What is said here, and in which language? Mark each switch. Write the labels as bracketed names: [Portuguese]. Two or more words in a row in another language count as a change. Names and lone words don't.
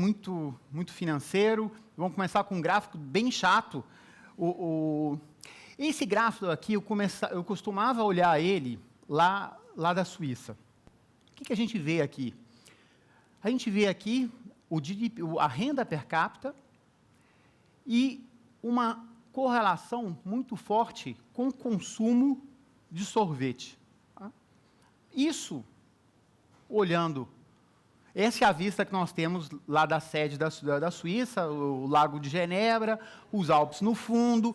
[Portuguese] muito financeiro. Vamos começar com um gráfico bem chato. Esse gráfico aqui, eu costumava olhar ele lá da Suíça. O que a gente vê aqui? A gente vê aqui a renda per capita e uma correlação muito forte com o consumo de sorvete. Tá? Isso, olhando, essa é a vista que nós temos lá da sede da Suíça, o Lago de Genebra, os Alpes no fundo.